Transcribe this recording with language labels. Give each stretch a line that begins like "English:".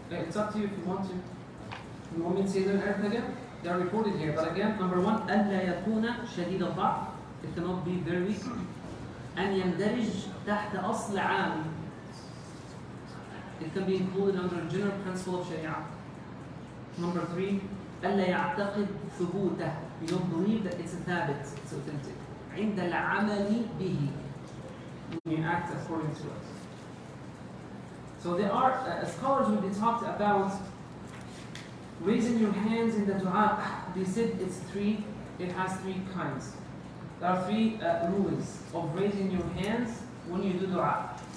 English: Yeah, it's up to you if you want to. You want me to say them in Arabic again? They are recorded here. But again, number one,
Arabic: ألا يكون شديد الضعف.
English: It cannot be very weak.
Arabic: أن يندرج تحت أصل عام.
English: It can be included under a general principle of Sharia. Number three,
Arabic: ألا يعتقد ثبوته.
English: You don't believe that it's a thabit, it's authentic.
Arabic: عند العمل به.
English: When you act according to it. So there are scholars when they talked about raising your hands in the dua. They said it has three kinds. There are three rules of raising your hands when you do dua.